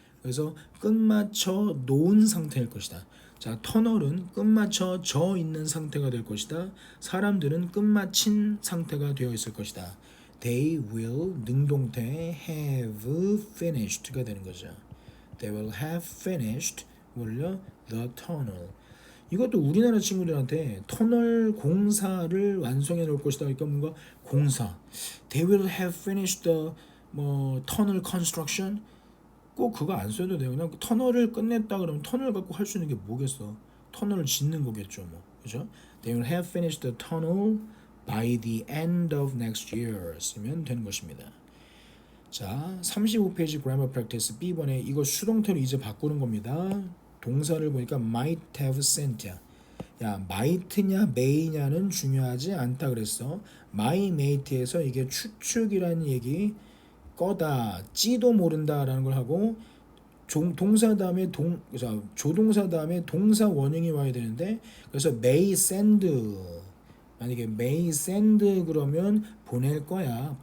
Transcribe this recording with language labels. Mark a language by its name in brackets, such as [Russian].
[Korean] 그래서 끝마쳐 놓은 상태일 것이다. 자, 터널은 끝마쳐져 있는 상태가 될 것이다. 사람들은 끝마친 상태가 되어 있을 것이다. [English] They will [Korean] 능동태 [English] have finished [Korean] 가 되는 거죠. [English] They will have finished [Korean] 뭘요? [English] The tunnel. [Korean] 이것도 우리나라 친구들한테 터널 공사를 완성해 놓을 것이다. 그러니까 뭔가 공사. [English] They will have finished the tunnel construction. [Korean] 꼭 그거 안 써도 돼요. 그냥 터널을 끝냈다 그러면 터널 갖고 할 수 있는 게 뭐겠어? 터널을 짓는 거겠죠, 뭐. 그죠? [English] They will have finished the tunnel by the end of next year. [Korean] 쓰면 되는 것입니다. 자, 35페이지 grammar practice B번에 이거 수동태로 이제 바꾸는 겁니다. 동사를 보니까 [English] might have sent [Korean] 야. 야, might냐 may냐는 중요하지 않다 그랬어. my mate에서 이게 추측이라는 얘기 꺼다 찌도 모른다라는 걸 하고 동사 다음에 조동사 다음에 동사 원형이 와야 되는데 그래서 may send 만약에 may send 그러면 보낼 거야.